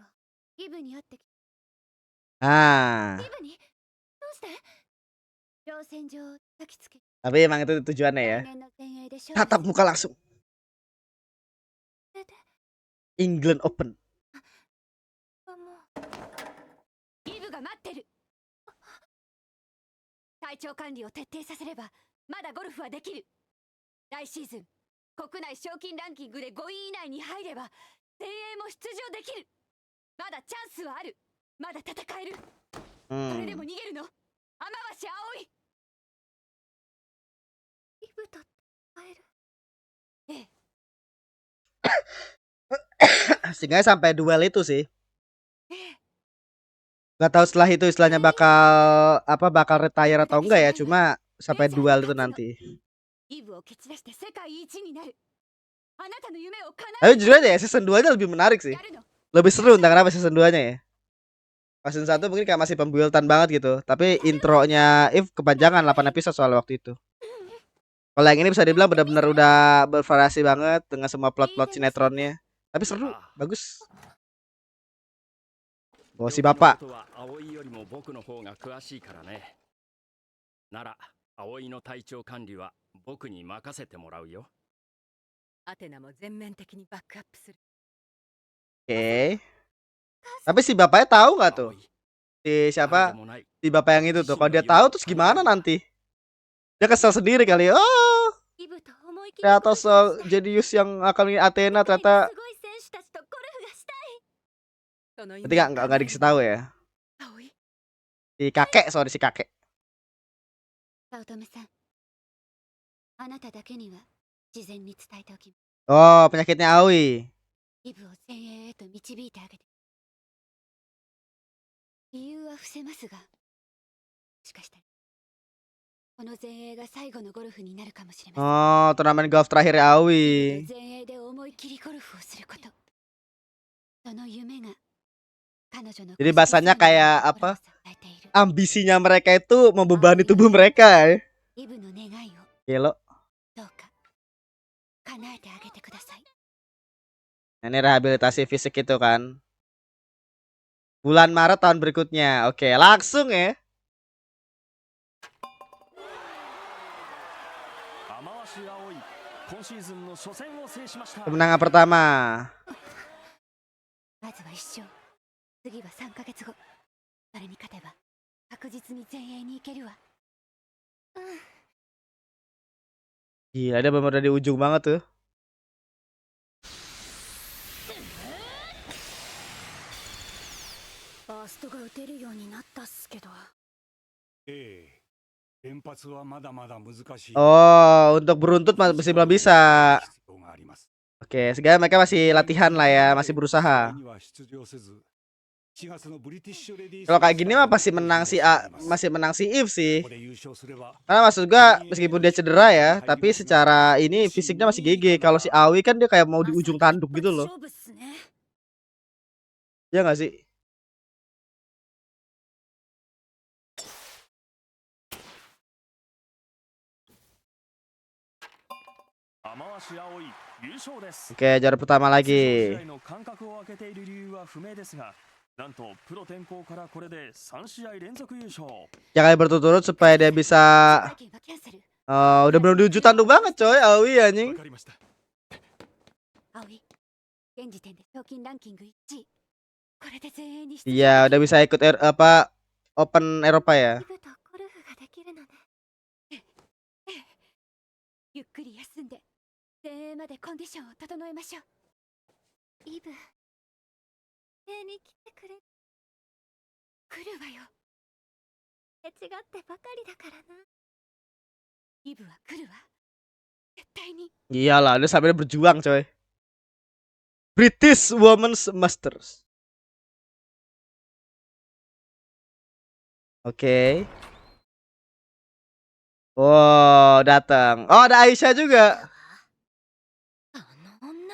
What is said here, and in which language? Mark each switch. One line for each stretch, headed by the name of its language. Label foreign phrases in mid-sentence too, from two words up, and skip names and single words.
Japanese: イブに会ってき Ah, イブにどうして挑戦状を焚きつけ
Indonesian: tapi emang itu tujuannya ya.
Japanese: 来年の全英で勝利
Indonesian: Tatap muka langsung.
Japanese: それで England Open. もうイブが待ってる。体調管理を徹底させればまだゴルフはできる。来シーズン国内賞金ランキングで5位以内に入れば全英も出場できる。まだチャンスはある。まだ戦える。それでも逃げるの雨橋葵。イブと会える。ええ。
Indonesian: Sehingga sampai duel itu sih.
Japanese: ええ。
Indonesian: Gak tahu setelah itu istilahnya bakal retire atau enggak ya, cuma sampai duel itu nanti.
Japanese: イブを蹴散らして世界一になる。あなたの夢を叶
Indonesian: Tapi jujur aja ya, season 2 nya lebih menarik
Japanese: え
Indonesian: sih.
Japanese: やるの。
Indonesian: Lebih seru entah kenapa season 2 nya ya. Pas season 1 mungkin kayak masih pembuildan banget gitu, tapi intronya If kepanjangan 8 episode soal waktu itu. Kalau yang ini bisa dibilang benar-benar udah bervariasi banget dengan semua plot-plot sinetronnya. Tapi seru, bagus. Oh si
Japanese: 病気の
Indonesian: bapak.
Japanese: ことは葵よりも僕の方が詳しいからね。なら葵の体調管理は僕に任せてもらうよ。アテナも全面的にバックアップする
Indonesian: Oke. Tapi si bapaknya tahu nggak tuh?
Japanese: 葵
Indonesian: Si
Japanese: 誰で
Indonesian: siapa?
Japanese: もない
Indonesian: Si bapak yang itu tuh. Kalau dia tahu terus gimana nanti? Dia kesel sendiri kali. Oh,
Japanese: イブと思い切り
Indonesian: ternyata so Jedius yang akan ini Athena ternyata
Japanese: すごい選手たちとゴルフがしたい。その
Indonesian: berarti nggak dikasih tahu ya.
Japanese: 葵
Indonesian: Si kakek, sorry si kakek.
Japanese: 早乙女さん、あなただけには事前に伝えておきます。
Indonesian: Oh, penyakitnya Aoi.
Japanese: イブを全英へと導いてあげて。理由は伏せますが、もしかしたらこの全英が最後のゴルフになるかもしれま
Indonesian: Oh, turnamen golf terakhir
Japanese: せん。 Aoi. 全英で思い切りゴルフをすること。その夢が彼女の
Indonesian: Jadi bahasanya kayak apa?
Japanese: 支えている。
Indonesian: Ambisinya mereka itu membebani tubuh mereka ya.
Japanese: イブの願いを
Indonesian: Gelo.
Japanese: どうか叶えてあげてください。
Indonesian: Ini rehabilitasi fisik itu kan. Bulan Maret tahun berikutnya. Oke, langsung ya.
Japanese: 雨足葵今シーズンの初戦を制しました。
Indonesian: Kemenangan pertama.
Japanese: まずは1勝。次は3ヶ月後。それに勝てば確実に全英に行けるわ。
Indonesian: Gila, dia bener-bener di ujung banget tuh.
Japanese: バーストが打てるようになったっすけど。ええ。連発はまだまだ難しい。
Indonesian: Oh, untuk beruntut masih belum bisa.
Japanese: 必要があります。
Indonesian: Oke, segala mereka masih latihan lah ya, masih berusaha.
Japanese: には出場せず、4月のブリティッシュレディース
Indonesian: Kalau kayak gini mah pasti menang si masih menang si If sih.
Japanese: ここで優勝すれば
Indonesian: Karena maksud gua meskipun dia cedera ya, tapi secara ini fisiknya masih GG. Kalau si Aoi kan dia kayak mau di ujung tanduk gitu loh.
Japanese: 勝負っすね。
Indonesian: Ya nggak sih?
Japanese: Amawashi Aoi 優勝です。
Indonesian: Oke, juara pertama
Japanese: 出場試
Indonesian: lagi.
Japanese: 合の間隔を空けている理由は不明ですが、なんとプロ転向からこれで3試合連続優勝。
Indonesian: Ya kali berturut-turut supaya dia bisa
Japanese: 会見はキャンセル。
Indonesian: udah menuju tanduk banget coy, Aoi
Japanese: わ
Indonesian: anjing.
Japanese: かりました。葵、現時点で賞金ランキング1位。これで全英に出場
Indonesian: Iya, udah bisa ikut apa Open Eropa ya.
Japanese: イブとゴルフができるのね。ゆっくり休んで全英までコンディションを整えましょう。イブ、家に来てくれ。来るわよ。手違ってばかりだからな。イブは来るわ。絶対に。
Indonesian: Iyalah, dia sampai berjuang coy. British Women's Masters. Oke. Wow, datang. Oh, ada Aisyah juga.
Japanese: あの女。